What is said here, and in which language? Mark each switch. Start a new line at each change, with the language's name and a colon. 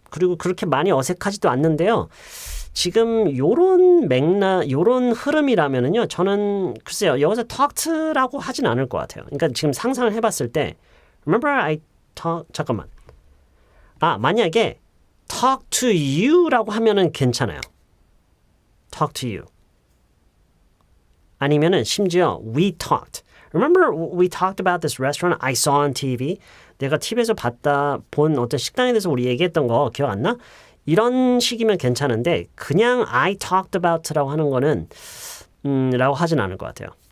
Korean: 그리고 그렇게 많이 어색하지도 않는데요. 지금 요런 흐름이라면은요. 저는 글쎄요. 여기서 talked라고 하진 않을 것 같아요. 그러니까 지금 상상을 해봤을 때
English: Remember I
Korean: 잠깐만. 만약에
English: talk to you
Korean: 라고 하면은 괜찮아요.
English: talk to you.
Korean: 아니면은 심지어
English: we talked. Remember we talked about this restaurant I saw on TV?
Korean: 내가 TV에서 본 어떤 식당에 대해서 우리 얘기했던 거 기억 안 나? 이런 식이면 괜찮은데 그냥
English: I talked about
Korean: 라고 하는 거는 라고 하진 않을 것 같아요.